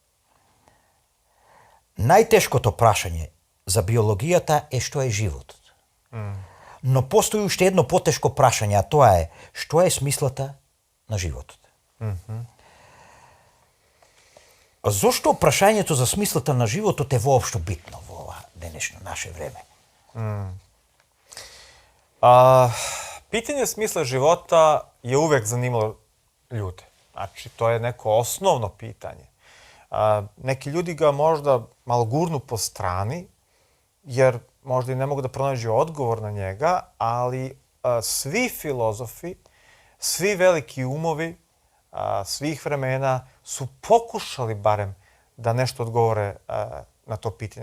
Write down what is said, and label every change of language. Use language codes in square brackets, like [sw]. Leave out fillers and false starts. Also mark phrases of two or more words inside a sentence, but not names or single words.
[mk] Најтешкото прашање за биологијата е што е животот. Но постои уште едно потешко прашање, а тоа е што е смислата на животот. Зошто прашањето за смислата на животот е воопшто битно во ова денешно наше време? [sr] Pitanje smisla života je uvek zanimalo ljude. Znači, to je neko osnovno pitanje. Neki ljudi ga možda malo gurnu po strani, jer možda i ne mogu da pronađu odgovor na njega, ali svi filozofi, svi veliki umovi svih vremena su pokušali barem da nešto odgovore na to pitanje.